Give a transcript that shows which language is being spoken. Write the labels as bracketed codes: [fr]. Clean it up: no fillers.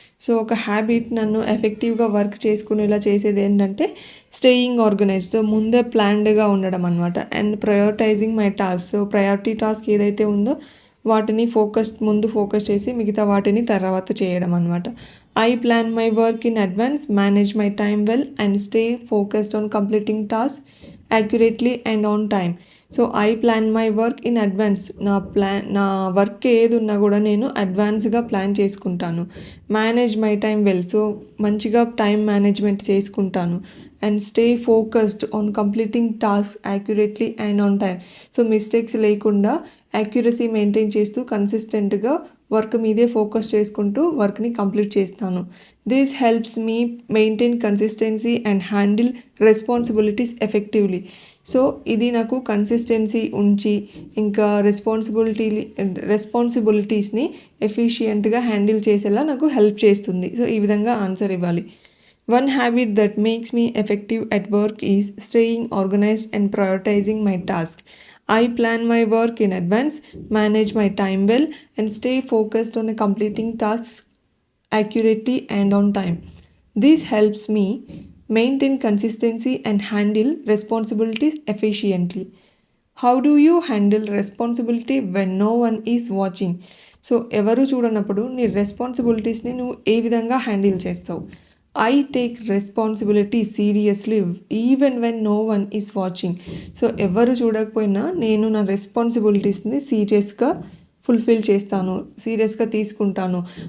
[te] So ఒక habit నన్ను ఎఫెక్టివ్గా వర్క్ చేసుకునేలా చేసేది ఏంటంటే [en] Staying organised. [te] సో ముందే ప్లాన్డ్గా ఉండడం అనమాట. [en] And prioritising my task. [te] So priority task ఏదైతే ఉందో వాటిని ముందు ఫోకస్ చేసి మిగతా వాటిని తర్వాత చేయడం అనమాట. [en] I plan my work in advance, manage my time well, and stay focused on completing tasks accurately and on time. So I plan my work in advance. [te] నా వర్క్ ఏది ఉన్నా కూడా నేను అడ్వాన్స్గా ప్లాన్ చేసుకుంటాను. [en] Manage my time well. [te] So మంచిగా time management చేసుకుంటాను. [en] And stay focused on completing task accurately and on time. [te] So mistakes లేకుండా యాక్యురసీ మెయింటైన్ చేస్తూ కన్సిస్టెంట్గా వర్క్ మీదే ఫోకస్ చేసుకుంటూ వర్క్ని కంప్లీట్ చేస్తాను. [en] This helps me maintain consistency and handle responsibilities effectively. [te] So ఇది నాకు కన్సిస్టెన్సీ ఉంచి ఇంకా రెస్పాన్సిబిలిటీస్ని ఎఫిషియెంట్గా హ్యాండిల్ చేసేలా నాకు హెల్ప్ చేస్తుంది. సో ఈ విధంగా ఆన్సర్ ఇవ్వాలి. [en] One habit that makes me effective at work is staying organised and prioritising my task. I plan my work in advance, manage my time well, and stay focused on completing tasks accurately and on time. This helps me maintain consistency and handle responsibilities efficiently. How do you handle responsibility when no one is watching? [te] So ఎవరు చూడనప్పుడు నీ రెస్పాన్సిబిలిటీస్ని నువ్వు ఏ విధంగా handle చేస్తావు? [en] I take responsibility seriously even when no one is watching. [te] So ఎవరు చూడకపోయినా నేను నా రెస్పాన్సిబిలిటీస్ని సీరియస్గా ఫుల్ఫిల్ చేస్తాను, సీరియస్గా తీసుకుంటాను.